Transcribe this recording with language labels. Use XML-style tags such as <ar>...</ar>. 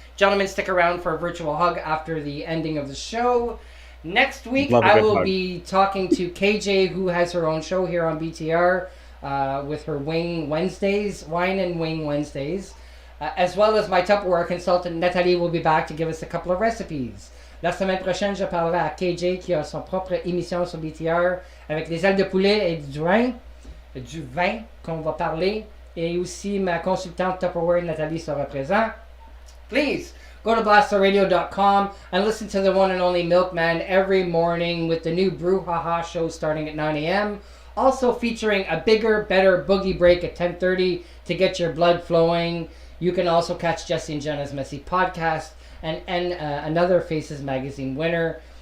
<en>Gentlemen, stick around for a virtual hug after the ending of the show. Next week, I will be talking to KJ, who has her own show here on BTR. with her Wine and Wing Wednesdays. As well as my Tupperware consultant Nathalie will be back to give us a couple of recipes.</en> <fr>La semaine prochaine, je parlerai à KJ qui a son propre émission sur BTR avec les ailes de poulet et du vin qu'on va parler. Et aussi ma consultante Tupperware Nathalie sera présente.</fr> <en>Please go to blasterradio.com and listen to the one and only Milkman every morning with the new Brouhaha show starting at 9 a.m. Also featuring a bigger, better boogie break at 10:30 to get your blood flowing. You can also catch Jesse and Jenna's Messy podcast and another Faces Magazine winner.</en>